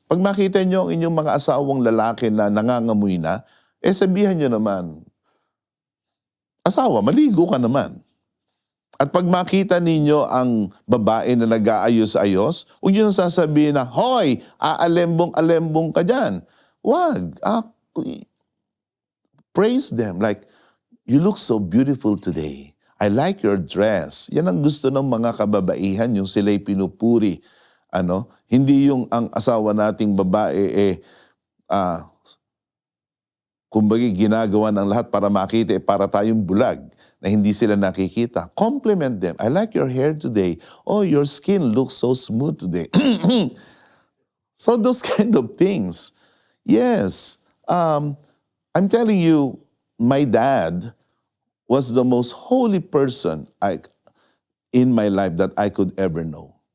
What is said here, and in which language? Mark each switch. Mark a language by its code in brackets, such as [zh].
[tl] Pag makita nyo ang inyong mga asawang lalaki na nangangamoy na, sabihan nyo naman, asawa, maligo ka naman. At pag makita ninyo ang babae na nag-aayos-ayos, huwag nyo sasabihin na, hoy, aalembong-alembong ka dyan. Wag. [en] Praise them. Like, you look so beautiful today. I like your dress. [tl] Yan ang gusto ng mga kababaihan, yung sila'y pinupuri. Hindi yung ang asawa nating babae, kumbaga ginagawa ng lahat para makita, para tayong bulag na hindi sila nakikita. [en] Compliment them. I like your hair today. Oh, your skin looks so smooth today. So those kind of things. Yes. I'm telling you, my dad was the most holy person in my life that I could ever know.